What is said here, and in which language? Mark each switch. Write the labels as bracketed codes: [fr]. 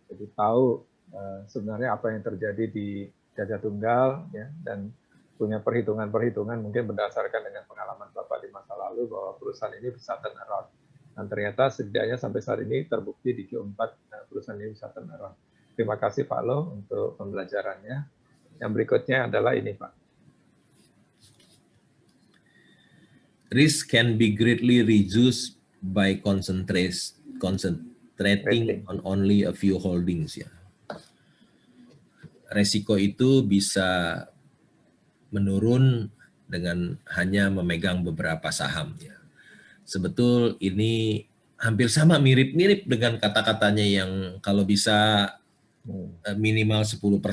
[id] Jadi tahu sebenarnya apa yang terjadi di Gajah Tunggal ya, dan punya perhitungan-perhitungan mungkin berdasarkan dengan pengalaman Bapak di masa lalu bahwa perusahaan ini bisa turn around. Dan ternyata setidaknya sampai saat ini terbukti di Q4 perusahaan ini bisa turn around. Terima kasih Pak Lo untuk pembelajarannya. Yang berikutnya adalah ini Pak. [en] Risk can be greatly reduced by concentrating on only a few holdings ya. [id] Resiko itu bisa menurun dengan hanya memegang beberapa saham ya. Sebetul ini hampir sama, mirip-mirip dengan kata-katanya yang kalau bisa minimal 10%.